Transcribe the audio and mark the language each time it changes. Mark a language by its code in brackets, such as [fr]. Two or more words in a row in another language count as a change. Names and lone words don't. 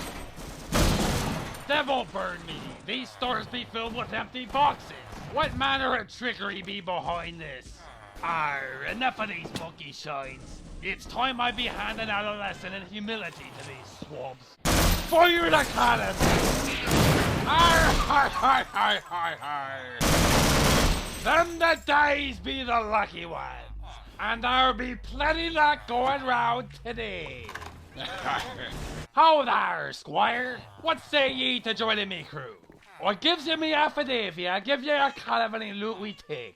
[en] Devil burn me, these stores be filled with empty boxes. What manner of trickery be behind this? Arr, enough of these monkey shines. It's time I be handing out a lesson in humility to these swabs. Fire the cannon! Arr, har, har, har, har, har. Them that dies be the lucky ones. And there'll be plenty luck going round today. How there, squire? What say ye to joining me crew? I gives you me affidavit, I give you a cut of any loot we take.